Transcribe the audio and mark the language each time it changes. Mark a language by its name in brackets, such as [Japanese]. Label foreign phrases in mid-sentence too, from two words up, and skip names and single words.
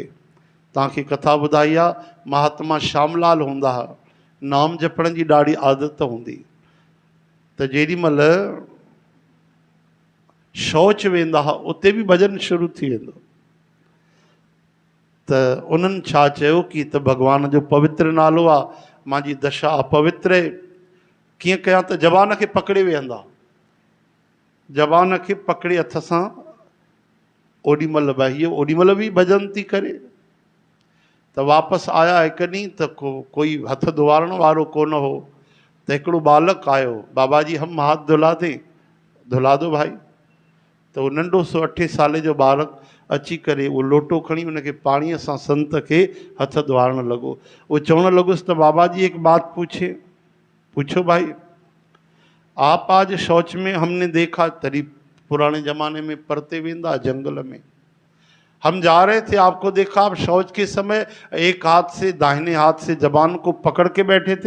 [Sindhi] तव्हांखे कथा ॿुधाई आहे, महात्मा श्यामलाल हूंदा हुआ, नाम जपण जी ॾाढी आदत हूंदी। त जेॾी महिल शौच वेंदा हुआ उते बि भॼन शुरू थी वेंदो। त उन्हनि छा चयो कि त भॻवान जो पवित्र नालो आहे, मुंहिंजी दशा अपवित्र आहे। कीअं कयां त ज़बान खे पकड़े वेहंदा, ज़बान खे पकड़े हथ सां ओॾी महिल भाई ओॾी महिल बि भॼन थी करे। त वापसि आया हिकु ॾींहुं त कोई हथ धुआरण वारो कोन हो। त हिकिड़ो बालक आयो, [Hindi] बाबा जी हम हाथ धुलाते, धुला दो भाई। [Sindhi] त उहो नंढो सो 8 साले जो बालक अची करे उहो लोटो खणी उनखे पाणीअ सां संत खे हथ धुआरण लॻो। उहो चवणु लॻुसि त बाबा जी [Hindi] एक बात पूछे। पूछो भाई। आप आज शौच में हमने देखा, तरी पुराने ज़माने में [Sindhi] परते वेंदा [Hindi] जंगल में, हम जा रहे थे, आपको देखा आप शौच के समय एक हाथ से, दाहिने हाथ से जबान को पकड़ के बैठे थे।